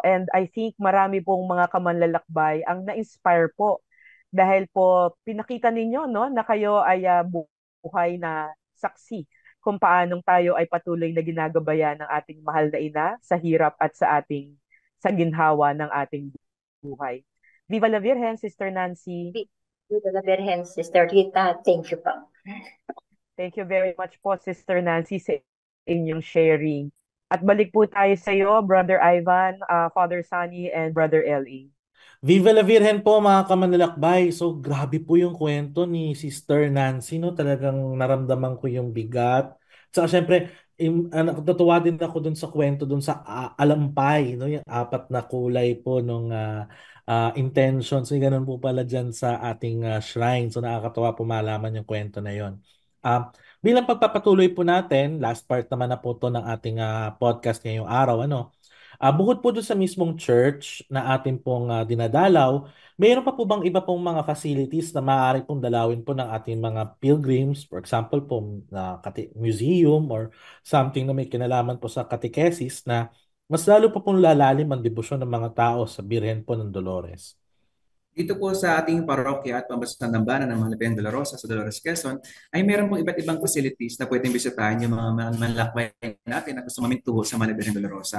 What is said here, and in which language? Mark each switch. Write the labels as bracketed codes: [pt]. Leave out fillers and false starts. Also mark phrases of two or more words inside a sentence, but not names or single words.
[en] And I think [tl] marami pong mga kamanlalakbay ang na-inspire po dahil po pinakita ninyo, no, na kayo ay buhay na saksi kung paanong tayo ay patuloy na ginagabayan ng ating mahal na ina sa hirap at sa ginhawa ng ating buhay. [es] Viva la Virgen, Sister Nancy. [tl] Dito na Birhen, [en] Sister Rita, thank you po. Thank you very much [tl] po, Sister Nancy, sa inyong sharing. At balik po tayo sa iyo, Brother Ivan, Father Sunny, and Brother Ellie. [es] Viva la Virgen [tl] po mga kamanlalakbay. So grabe po yung kwento ni Sister Nancy, no? Talagang naramdaman ko yung bigat. Saka syempre, natutuwa din ako dun sa kwento dun sa alampay, no? Yung apat na kulay po nung intentions. Yung ganun po pala dyan sa ating shrine. So nakakatuwa po malaman yung kwento na yon. bilang pagpapatuloy po natin, [en] last part [tl] naman na po to ng ating podcast ngayong araw, ano? Bukod po doon sa mismong church na atin pong dinadalaw, mayroon pa po bang iba pong mga facilities na maaari pong dalawin po ng ating mga pilgrims? [en] For example [tl] po, na museum [en] or something [tl] na may kinalaman po sa catechesis na mas lalo pa pong lalalim ang debosyon ng mga tao sa Birhen po ng Dolores. Dito po sa ating parokya at pambansang dambana ng Malapiang Dolorosa sa Dolores, Quezon, ay meron pong iba't ibang facilities na pwedeng bisitahin yung mga manlalakbay natin na gusto mamintuho sa Malapiang Dolorosa.